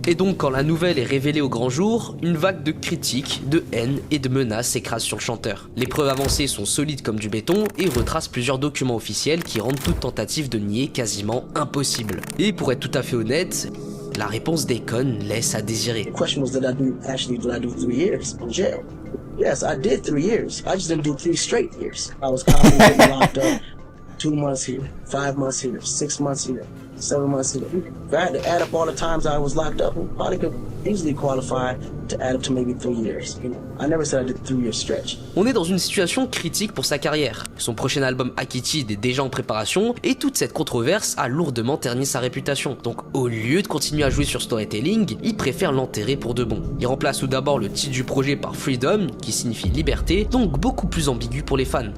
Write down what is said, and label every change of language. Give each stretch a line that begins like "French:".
French: Et donc, quand la nouvelle est révélée au grand jour, une vague de critiques, de haine et de menaces s'écrase sur le chanteur. Les preuves avancées sont solides comme du béton et retracent plusieurs documents officiels qui rendent toute tentative de nier quasiment impossible. Et pour être tout à fait honnête, la réponse d'Akon laisse à désirer.
English: The question was, did I do 3 years in jail? Yes, I did 3 years. I just didn't do 3 straight years. I was constantly getting locked up. 2 months here, 5 months here, 6 months here, 7 months here. If I had to add up all the times I was locked up, I probably could easily qualify to add up to maybe 3 years. You know, I never said I did a 3-year stretch.
French: On est dans une situation critique pour sa carrière. Son prochain album Akitid est déjà en préparation et toute cette controverse a lourdement terni sa réputation. Donc au lieu de continuer à jouer sur storytelling, il préfère l'enterrer pour de bon. Il remplace tout d'abord le titre du projet par Freedom, qui signifie liberté, donc beaucoup plus ambigu pour les fans.